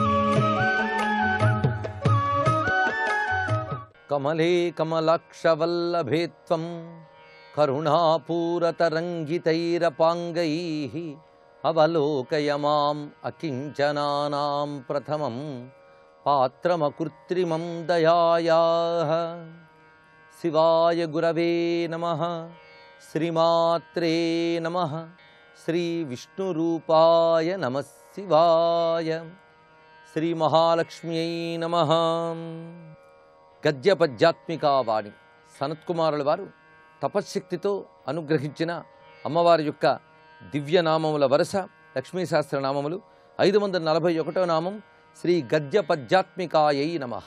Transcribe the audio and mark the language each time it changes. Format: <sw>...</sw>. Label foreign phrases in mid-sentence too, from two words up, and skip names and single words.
<sa>कमले कमलाक्षवल्लभे त्वं करुणापूरतरङ्गितैरपाङ्गैः अवलोकय माम् अकिञ्चनानां प्रथमं पात्रमकृत्रिमं दयायाः. शिवाय गुरवे नमः. श्रीमात्रे नमः. श्रीविष्णुरूपाय नमः शिवाय. श्रीमहालक्ष्म्यै नमः.</sa> <te>గద్యపద్యాత్మికా వాణి సనత్కుమారుల వారు తపశ్శక్తితో అనుగ్రహించిన అమ్మవారి యొక్క దివ్యనామముల వరుస లక్ష్మీ సహస్రనామములు. 541వ నామం</te> <sa>శ్రీ గద్యపద్యాత్మికాయై నమః.</sa>